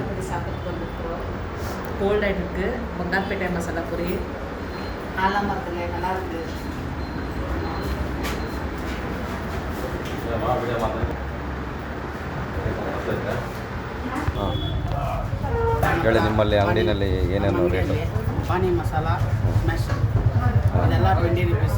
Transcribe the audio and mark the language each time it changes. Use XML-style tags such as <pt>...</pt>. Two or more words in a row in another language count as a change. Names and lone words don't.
<ta>சாப்பிட்டு வந்துருக்குறோம். கோல்ட் ஆகிட்டு இருக்குது. பங்கார்பேட்டை மசாலா பூரி ஆளாமல் இருக்குங்க, நல்லாயிருக்கு.</ta> <kn>ಹೇಳಿ, ನಿಮ್ಮಲ್ಲಿ ಅಂಗಡಿನಲ್ಲಿ ಏನೇನು ರೇಟು? ಪಾನಿ ಮಸಾಲ ಸ್ಮ್ಯಾಶ್ ಇದೆಲ್ಲ 20 ರೂಪೀಸು.</kn>